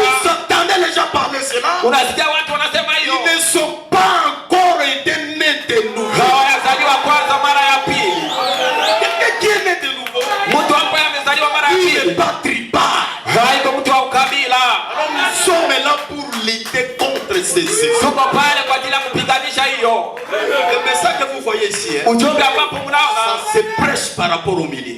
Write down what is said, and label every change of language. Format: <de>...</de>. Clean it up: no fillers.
<fr>Vous entendez les gens parler cela?</fr> <sw>Unasikia watu wanasema hiyo.</sw> <fr>Ils ne sont pas encore été nés de nouveau.</fr> <sw>Hawajazaliwa kwanza mara ya pili.</sw> <fr>Quelqu'un qui est né de nouveau.</fr> <sw>Mtu ambaye amezaliwa mara ya pili.</sw> <fr>Il n'est pas tribal.</fr> <sw>Haiko mtu wa ukabila.</sw> <fr>Alors nous sommes là pour lutter contre ces choses.</fr> <sw>Tuko pale kwa ajili ya kupiganisha hiyo.</sw> <fr>Le message que vous voyez ici, ça se prêche par rapport au milieu.</fr>